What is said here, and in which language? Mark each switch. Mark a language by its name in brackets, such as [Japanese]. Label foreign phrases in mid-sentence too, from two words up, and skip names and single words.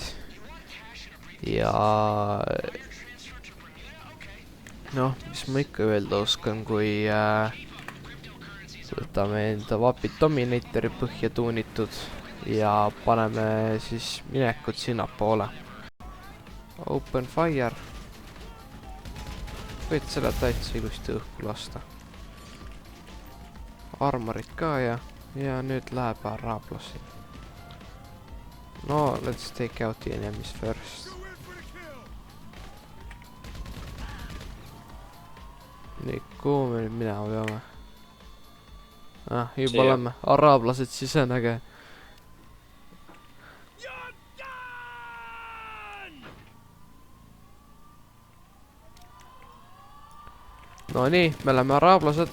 [Estonian] Ja noh, mis ma ikka öelda oskan, kui võtame enda vapid Dominatori põhja tuunitud ja paneme siis minekut sinnapoole. [English] Open fire. [Estonian] Võid selle täitsa ilusti õhku lasta. Armorid ka ja nüüd läheb araablassi. [English] No, let's take out the enemies first. [Estonian] Nii, kuhu me nüüd minema peame? Juba oleme. Araablased sisenege. No nii, me oleme araablased.